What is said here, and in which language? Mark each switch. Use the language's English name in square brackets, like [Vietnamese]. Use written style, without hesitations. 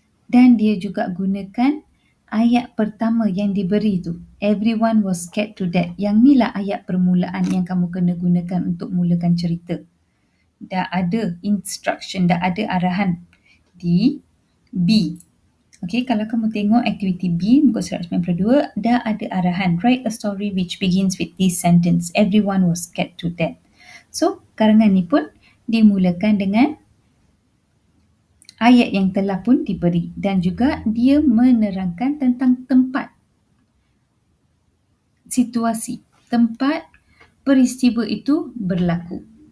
[Malay] Dan dia juga gunakan ayat pertama yang diberi tu. [English] Everyone was scared to death. [Malay] Yang ni lah ayat permulaan yang kamu kena gunakan untuk mulakan cerita. Dah ada instruction, dah ada arahan di B. Okey, kalau kamu tengok aktiviti B, muka surat 92, dah ada arahan. [English] Write a story which begins with this sentence. Everyone was scared to death. [Malay] So, karangan ni pun dimulakan dengan ayat yang telah pun diberi dan juga dia menerangkan tentang tempat, situasi, tempat peristiwa itu berlaku.